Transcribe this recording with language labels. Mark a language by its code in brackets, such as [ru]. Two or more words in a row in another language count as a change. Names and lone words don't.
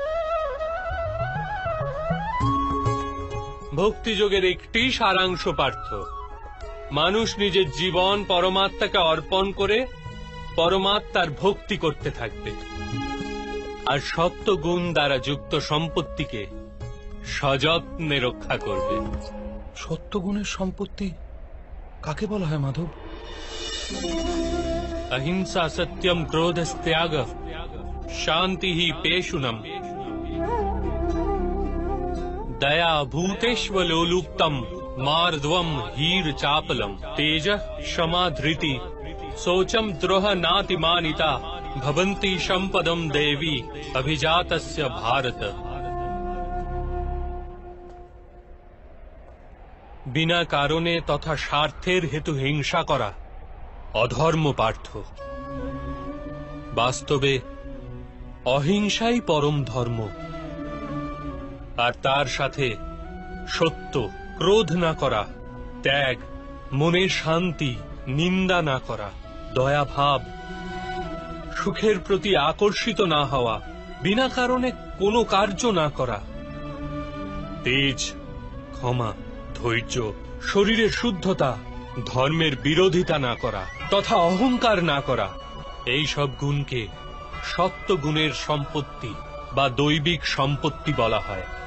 [bn] ভক্তিযোগের একটি সারাংশ পার্থ, মানুষ নিজের জীবন পরমাত্মাকে অর্পণ করে পরমাত্মার ভক্তি করতে থাকবে, আর সপ্ত গুণ দ্বারা যুক্ত সম্পত্তিকে সযত্নে রক্ষা করবে। সত্যগুণের সম্পত্তি কাকে বলা হয় মাধব? [sa] अहिंसा सत्यम क्रोधस्त्याग शांति ही पेशुनम दया भूतेष्वलोलुप्तम मार्द्वम हीर चापलम तेज क्षमा धृति शोचम द्रोह नातिमानिता भवन्ति संपदम देवी अभिजातस्य भारत। [bn] বিনা কারণে তথা স্বার্থের হেতু হিংসা করা অধর্ম পার্থ। বাস্তবে অহিংসাই পরম ধর্ম, আর তার সাথে সত্য, ক্রোধ না করা, ত্যাগ, মনের শান্তি, নিন্দা না করা, দয়া ভাব, সুখের প্রতি আকর্ষিত না হওয়া, বিনা কারণে কোনো কার্য না করা, তেজ, ক্ষমা, ধৈর্য, শরীরের শুদ্ধতা, ধর্মের বিরোধিতা না করা তথা অহংকার না করা, এই সব গুণকে সত্য গুণের সম্পত্তি বা দৈবিক সম্পত্তি বলা হয়।